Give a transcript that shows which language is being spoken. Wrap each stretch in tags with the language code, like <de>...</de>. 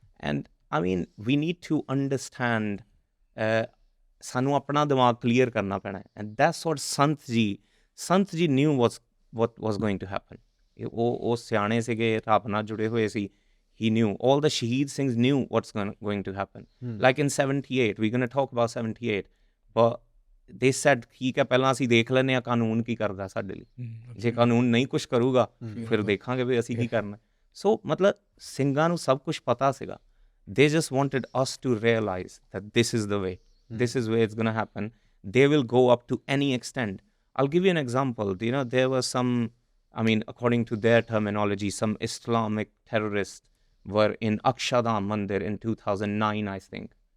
<en>And I mean, we need to understand,</en> <pa>sanu apna dimag clear karna pena hai.</pa> <en>And that's what Sant ji knew what was going to happen.</en> <pa>ਉਹ ਸਿਆਣੇ ਸੀਗੇ, ਰੱਬ ਨਾਲ ਜੁੜੇ ਹੋਏ ਸੀ.</pa> <en>He knew. All the Shaheed Singhs knew what's going to happen. Like in 78, we're going to talk about 78, but they said,</en> <pa>ਠੀਕ ਹੈ ਪਹਿਲਾਂ ਅਸੀਂ ਦੇਖ ਲੈਂਦੇ ਹਾਂ ਕਾਨੂੰਨ ਕੀ ਕਰਦਾ ਸਾਡੇ ਲਈ. ਜੇ ਕਾਨੂੰਨ ਨਹੀਂ ਕੁਛ ਕਰੂਗਾ ਫਿਰ ਦੇਖਾਂਗੇ ਵੀ ਅਸੀਂ ਕੀ ਕਰਨਾ. ਸੋ ਮਤਲਬ ਸਿੰਘਾਂ ਨੂੰ ਸਭ ਕੁਛ ਪਤਾ ਸੀਗਾ.</pa> <en>They just wanted us to realize that this is the way. This is where it's going to happen. They will go up to any extent. I'll give you an example. You know, there was some, I mean, according to their terminology, some Islamic terrorists were in Akshardham Mandir in 2009, I think.</en>